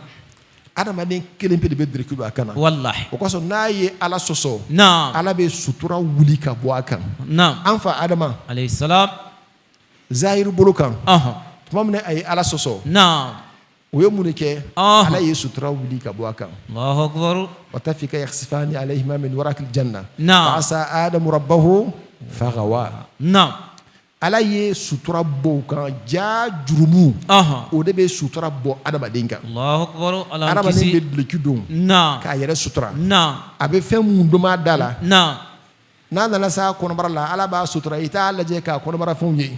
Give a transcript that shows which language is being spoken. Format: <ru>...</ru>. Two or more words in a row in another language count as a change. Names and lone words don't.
<bm>Adamaden kelen pe de bɛ dulɔki don a kan na. Walahi. O kosɔn n'a ye ala sɔsɔ. Ala bɛ sutura wuli ka bɔ a kan. An fa Adama.</bm> <ar>عليه السلام.</ar> <bm>Zahiru bolo kan. Tuma min a ye ala sɔsɔ. O ye mun de kɛ. Ala ye sutura wuli ka bɔ a kan.</bm> <ar>الله أكبر. وطفقا يخصفان عليهما من ورق الجنة فعصى آدم ربه فغوى.</ar> <bm>Ala ye sutura bɔ o kan ja jurumu. O de bɛ sutura bɔ adamaden kan.</bm> <ar>الله أكبر.</ar> <bm>Adamaden bɛ duloki don. K'a yɛrɛ sutura. A bɛ fɛn mun dɔn a da la. N'a nana sa kɔnɔbara la ala b'a sutura i t'a lajɛ k'a kɔnɔbara fɛnw ye.</bm>